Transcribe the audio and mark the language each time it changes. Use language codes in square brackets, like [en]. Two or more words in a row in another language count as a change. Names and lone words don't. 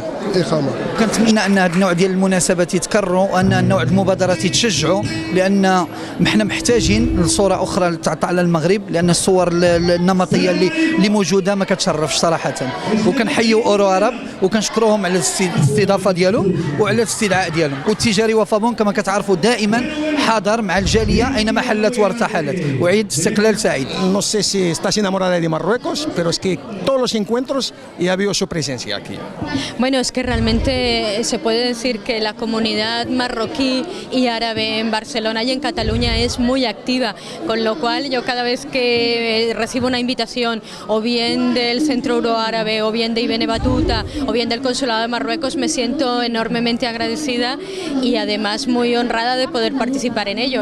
[ar] كنتمنى ان هذا النوع ديال المناسبات يتكرروا، وان النوع المبادرات يتشجعوا، لان احنا محتاجين لصوره اخرى تعطى على المغرب، لان الصور النمطيه اللي موجوده ما كتشرفش صراحه. وكنحيوا اورو عرب وكنشكروهم على الاستضافه ديالهم وعلى الاستدعاء ديالهم. والتجاري وفابون كما كتعرفوا دائما حاضر مع الجالية أينما حلت وارتحلت، وعيد استقلال سعيد. [es] No sé si estás enamorada de Marruecos, pero es que todos los encuentros ya vio su presencia aquí. Bueno, es que realmente se puede decir que la comunidad marroquí y árabe en Barcelona y en Cataluña es muy activa, con lo cual yo cada vez que recibo una invitación o bien del Centro Euroárabe o bien de Ibn Battuta o bien del Consulado de Marruecos, me siento enormemente agradecida y además muy honrada de poder participar en ello.